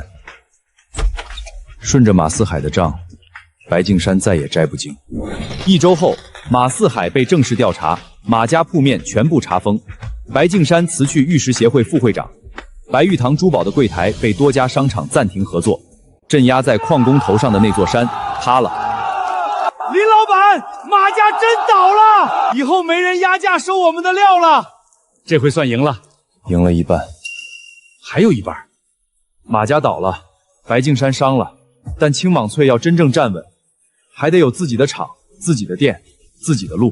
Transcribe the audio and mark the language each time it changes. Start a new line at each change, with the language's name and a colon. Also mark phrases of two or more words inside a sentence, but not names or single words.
Chinese: 順着馬四海的賬，白敬山再也摘不精。1周後，馬四海被正式調查，馬家鋪面全部查封，白敬山辭去玉石協會副會長，白玉堂珠寶的櫃台被多家商場暫停合作，鎮壓在礦工頭上的那座山塌了。林老闆，馬家真倒了，以後沒人壓價收我們的料了。這回算贏了，贏了一半，還有一半。馬家倒了，白敬山傷了，但青莽翠要真正站穩，還得有自己的廠、自己的店、自己的路。